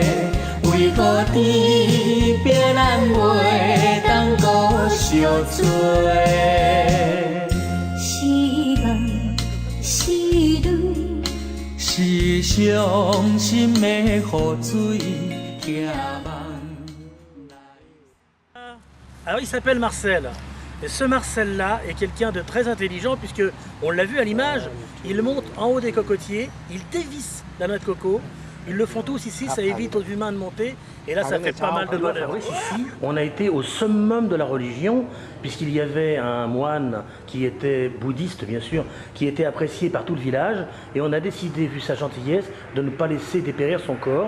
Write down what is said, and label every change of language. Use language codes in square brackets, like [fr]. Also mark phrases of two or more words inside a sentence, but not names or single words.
[nan] 为何天边咱袂当搁相做？是梦是泪，是伤心的雨水，行梦。 [fr] Alors il s'appelle Marcel. Et ce Marcel-là est quelqu'un de très intelligent puisque, on l'a vu à l'image, il monte en haut des cocotiers, il dévisse la noix de coco. Ils le font tous ici, ça évite aux humains de monter et là ça fait pas mal de bonheur. Ici, on a été au summum de la religion puisqu'il y avait un moine qui était bouddhiste bien sûr, qui était apprécié par tout le village et on a décidé, vu sa gentillesse, de ne pas laisser dépérir son corps.